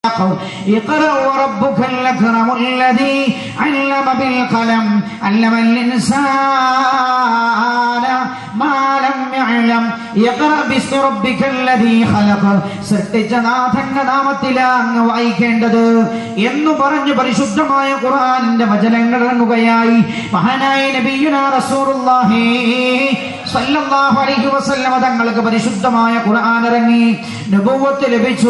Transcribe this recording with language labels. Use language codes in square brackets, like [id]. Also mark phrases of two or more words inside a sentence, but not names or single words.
[ar] اقرأ وربك الأكرم الذي علم بالقلم علم الإنسان ما لم يعلم اقرأ باسم ربك الذي خلق [ml] സൃഷ്ടിച്ച നാഥന്റെ നാമത്തിലാണ് വായിക്കേണ്ടത് എന്ന് പറഞ്ഞു പരിശുദ്ധമായ ഖുർആനിന്റെ വചനങ്ങൾ ഇറങ്ങുകയായി. മഹാനായ [ar] نبينا رسول الله صلى الله عليه وسلم [ml] തങ്ങൾക്ക് പരിശുദ്ധമായ ഖുർആൻ ഇറങ്ങി, നബുവത്ത് ലഭിച്ചു.